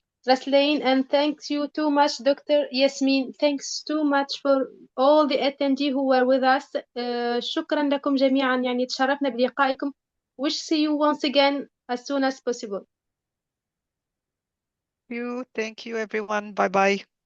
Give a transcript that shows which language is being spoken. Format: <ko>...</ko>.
<en>Raslain, and thanks you too much, Dr. Yasmin. Thanks too much for all the attendees who were with us.</en> <ar>شكرا لكم جميعا، يعني تشرفنا بلقائكم.</ar> <en>Wish see you once again as soon as possible. Thank you everyone. Bye bye.</en>